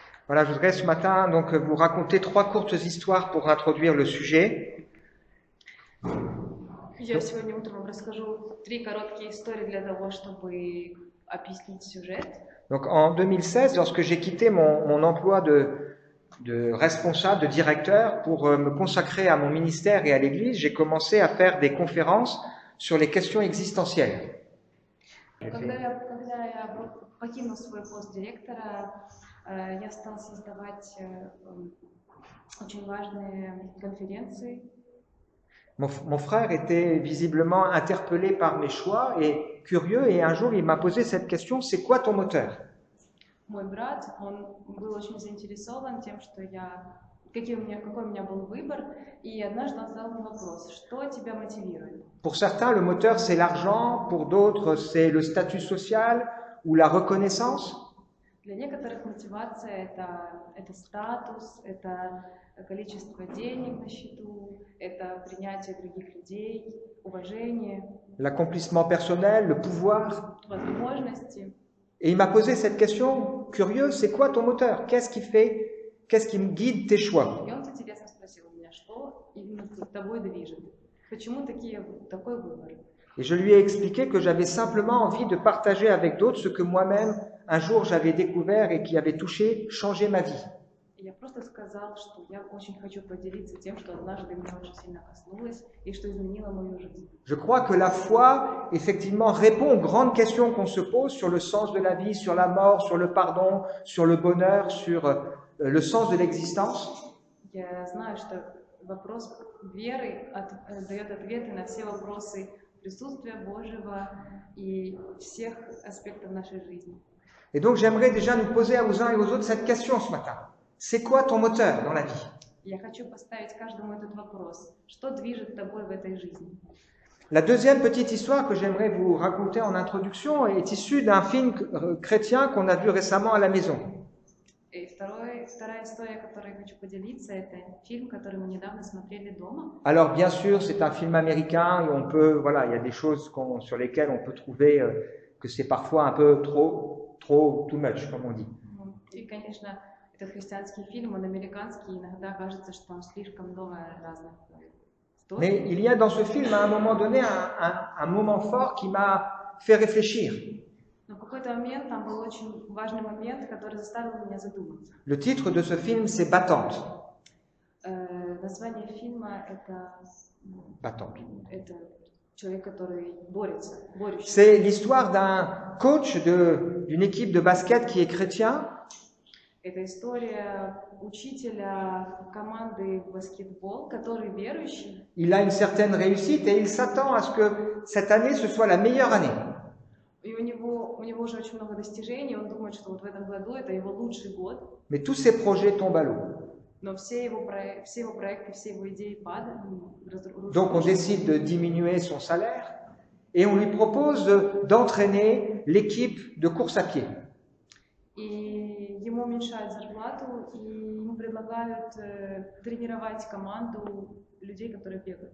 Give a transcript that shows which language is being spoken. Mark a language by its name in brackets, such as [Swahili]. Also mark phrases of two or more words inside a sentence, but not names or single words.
[French] Voilà, je voudrais ce matin donc vous raconter 3 courtes histoires pour introduire le sujet. [Russian] Я сегодня утром вам расскажу 3 короткие истории для того, чтобы объяснить сюжет. [French] Donc en 2016, lorsque j'ai quitté mon emploi de responsable, de directeur, pour me consacrer à mon ministère et à l'Église, j'ai commencé à faire des conférences sur les questions existentielles. [Russian] Когда я покинул свой пост директора, я стал создавать очень важные конференции. [French] Mon frère était visiblement interpellé par mes choix et curieux, et un jour il m'a posé cette question: c'est quoi ton moteur? [Russian] Мой брат, он был очень заинтересован тем, какой у меня был выбор, и однажды он задал мне вопрос: что тебя мотивирует? [French] Pour certains, le moteur c'est l'argent, pour d'autres c'est le statut social ou la reconnaissance. [Russian] Для некоторых мотивация это статус, это количество денег на счету, это принятие других людей, уважение, [French] L'accomplissement personnel, le pouvoir. [Russian] возможности. [French] Et il m'a posé cette question curieuse: c'est quoi ton moteur? Qu'est-ce qui me guide tes choix? [Russian] И он интересно спросил у меня, что именно тобой движет, почему такой выбор. [French] Et je lui ai expliqué que j'avais simplement envie de partager avec d'autres ce que moi-même un jour j'avais découvert et qui avait changé ma vie. [Russian] Я просто сказал, что я очень хочу поделиться тем, что однажды меня очень сильно коснулось и что изменило мою жизнь. [French] Je crois que la foi, effectivement, répond aux grandes questions qu'on se pose sur le sens de la vie, sur la mort, sur le pardon, sur le bonheur, sur le sens de l'existence. [Russian] Я знаю, что вопрос веры дает ответы на все вопросы присутствия Божьего и всех аспектов нашей жизни. [French] Et donc j'aimerais déjà nous poser aux uns et aux autres cette question ce matin. C'est quoi ton moteur dans la vie? [Russian] Я хочу поставить каждому этот вопрос. Что движет тобой в этой жизни? [French] La deuxième petite histoire que j'aimerais vous raconter en introduction est issue d'un film chrétien qu'on a vu récemment à la maison. [Russian] И вторая история, которой я хочу поделиться, это фильм, который мы недавно смотрели дома. [French] Alors bien sûr, c'est un film américain et voilà, il y a des choses sur lesquelles on peut trouver que c'est parfois un peu trop [English] too much, [French] comme on dit. [Russian] И, конечно, это христианский фильм, он американский, иногда кажется, что там слишком много разных историй. [French] Mais il y a dans ce film, à un moment donné, un moment fort qui m'a fait réfléchir. [Russian] Но в какой-то момент там был очень важный момент, который заставил меня задуматься. [French] Le titre de ce film, c'est Battante. [Russian] Название фильма это Battante. Это человек, который борется, борющийся. [French] C'est l'histoire d'un coach d'une équipe de basket qui est chrétien. [Russian] Это история учителя команды баскетбол, который верующий. [French] Il a une certaine réussite et il s'attend à ce que cette année ce soit la meilleure année. [Russian] И у него уже очень много достижений, он думает, что вот в этом году это его лучший год. [French] Mais tous ses projets tombent à l'eau. [Russian] Но все его проекты, все его идеи падают. [French] Donc on décide de diminuer son salaire et on lui propose d'entraîner l'équipe de course à pied. [Russian] И ему уменьшают зарплату, и ему предлагают тренировать команду людей, которые бегают.